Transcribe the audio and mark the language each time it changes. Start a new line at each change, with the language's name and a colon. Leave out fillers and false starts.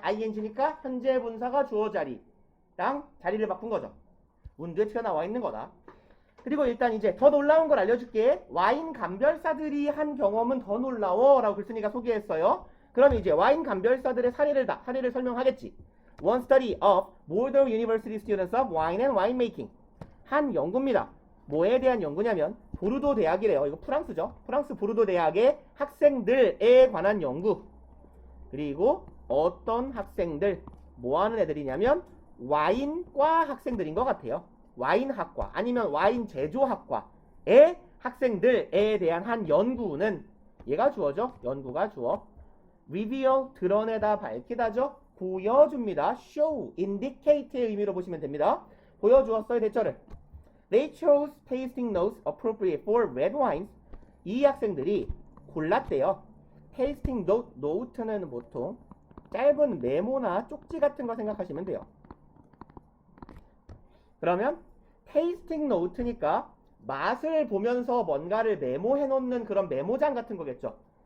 Korean: ing니까 현재 분사가 주어 자리랑 자리를 바꾼 거죠. 문두에 튀어나와 있는 거다. 그리고 일단 이제 더 놀라운 걸 알려줄게. 와인 감별사들이 한 경험은 더 놀라워 라고 글쓴이가 소개했어요. 그럼 이제 와인 감별사들의 사례를 설명하겠지.
English: One study of Boulder University students of wine and winemaking.
Korean: 한 연구입니다. 뭐에 대한 연구냐면 보르도 대학이래요. 이거 프랑스죠. 프랑스 보르도 대학의 학생들에 관한 연구. 그리고 어떤 학생들, 뭐 하는 애들이냐면 와인과 학생들인 것 같아요. 와인학과 아니면 와인 제조학과의 학생들에 대한 한 연구는 얘가 주어죠. 연구가 주어. reveal 드러내다 밝히다죠. 보여줍니다. show indicate의 의미로 보시면 됩니다. 보여주었어요. 대처를.
English: They chose tasting notes appropriate for red wines.
Korean: 이 학생들이 골랐대요. tasting note는 보통 짧은 메모나 쪽지 같은 거 생각하시면 돼요. 그러면 테이스팅 노트니까 맛을 보면서 뭔가를 메모해 놓는 그런 메모장 같은 거겠죠.